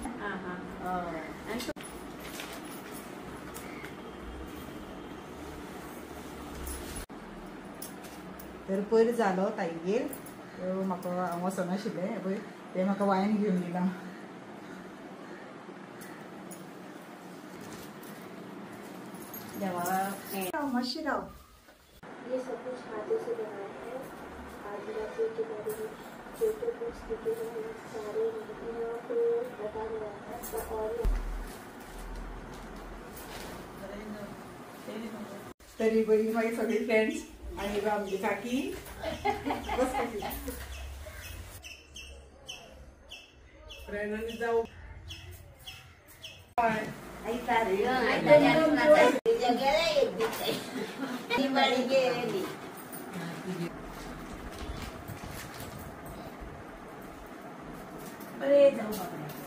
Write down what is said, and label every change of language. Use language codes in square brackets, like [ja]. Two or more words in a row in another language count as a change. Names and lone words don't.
[kok] तर पयर जालो ताईगेर, म्हाका हांव वचनाशिल्लें पळय, ते म्हाका वायन घेवन दिलां। देवा मातशी राव। [hi] ये सब कुछ हाथों से बनाया है। आदिवासी के बारे में जो कुछ लिखे हैं सारे यहाँ को बता गया है। और [kok] तरी बरी मागीर सगळी फ्रेंड्स आनी आमची काकी बस काकी फ्रेंडांनी जाऊ बरे जाऊ बाबा।